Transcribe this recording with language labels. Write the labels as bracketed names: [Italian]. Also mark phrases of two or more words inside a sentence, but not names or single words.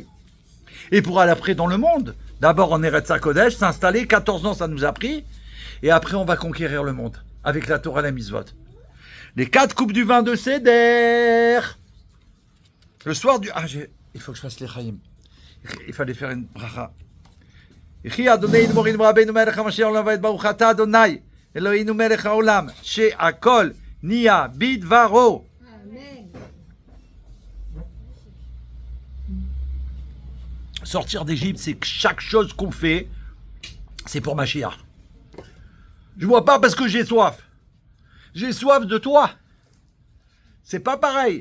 [French] Et pour aller après dans le monde, d'abord en [Hebrew] ארץ הקודש, [French] s'installer, 14 ans ça nous a pris, et après on va conquérir le monde, avec la Torah et la Mitzvot. Les 4 coupes du vin de Seder. Le soir du... il faut que je fasse les Chaim. Il fallait faire une bracha. [Hebrew] יחי אדוני מורנו רבנו מלך המשיח עולם ועד ברוך אתה אדוני אלוהינו מלך העולם שהכל נהיה בדברו. Amen. [French] Sortir d'Égypte, c'est que chaque chose qu'on fait, c'est pour Mashiach. Je bois pas parce que j'ai soif. J'ai soif de toi. C'est pas pareil.